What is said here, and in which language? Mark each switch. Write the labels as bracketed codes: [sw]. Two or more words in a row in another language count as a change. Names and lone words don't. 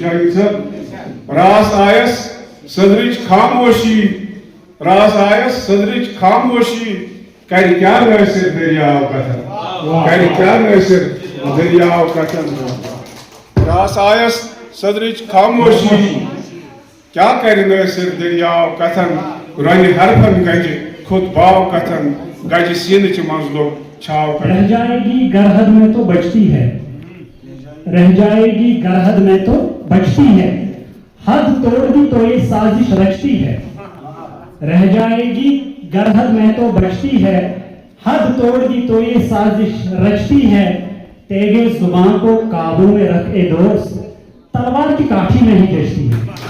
[ks] جہانگیر صٲب راس آیس صدرٕچ خاموشی راس آیس صدرٕچ خاموشی کرِ کیٛاہ نٲصِر دٔریاو کتھن کرِ کیٛاہ نٲصِر دٔریاو کتھن راس آیس صدرٕچ خاموشی کیٛاہ کرِ نٲصِر دٔریاو کتھن رۄنہِ حرفن گجہِ کھوٚت باو کتھن گجہِ سیٖنٕچ منٛز لوٚگ چھاو کتھن [ur] رہ جائے گی گرہد میں تو بچتی ہے رہ جائے گی گرہد میں تو بچتی ہے حد توڑ دی تو یہ سازش رچتی ہے رہ جائے گی گرہد میں تو بچتی ہے حد توڑ دی تو یہ سازش رچتی ہے تیغے زبان کو قابو میں رکھ اے دوست تلوار کی کاٹھی میں ہی جچتی ہے